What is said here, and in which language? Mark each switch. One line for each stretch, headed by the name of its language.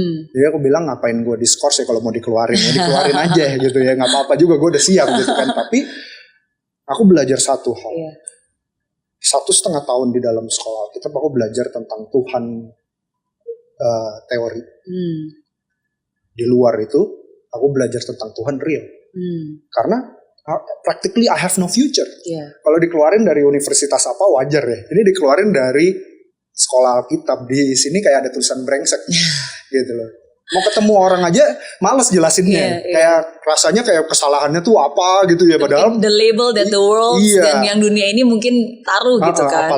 Indonesian: Jadi aku bilang ngapain gue diskors ya kalau mau dikeluarin, ya dikeluarin aja gitu ya, nggak apa-apa juga gue udah siap gitu kan. Tapi aku belajar satu hal, 1,5 tahun di dalam sekolah kita aku belajar tentang Tuhan teori. Di luar itu aku belajar tentang Tuhan real. Karena
English: practically I have no future.
Indonesian: Kalau dikeluarin dari universitas apa wajar ya, ini dikeluarin dari sekolah Alkitab, di sini kayak ada tulisan brengsek gitu loh. Mau ketemu orang aja males jelasinnya. Kayak rasanya kayak kesalahannya tuh apa gitu ya, padahal
English: the label that the world
Indonesian: dan yang dunia ini mungkin taruh gitu kan.